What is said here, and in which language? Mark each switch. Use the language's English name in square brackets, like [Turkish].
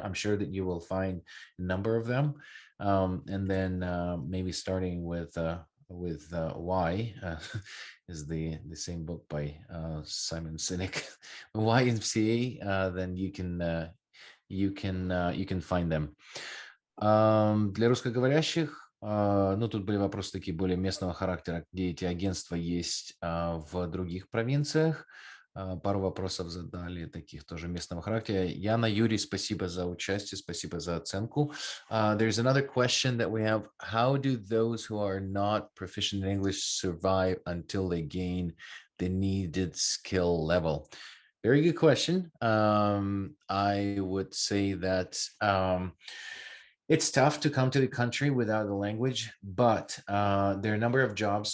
[English] I'm sure that you will find a number of them. And then maybe starting with Y is the same book by Simon Sinek, YMCA, then you can find them. [Russian] Для русскоговорящих, тут были вопросы такие более местного характера, где эти агентства есть в других провинциях. Пару вопросов задали таких тоже местного характера. Яна, Юрий, спасибо за участие, спасибо за оценку. [English] There's another question that we have. How do those who are not proficient in English survive until they gain the needed skill level? Very good question. I would say that it's tough to come to the country without the language, but there are a number of jobs.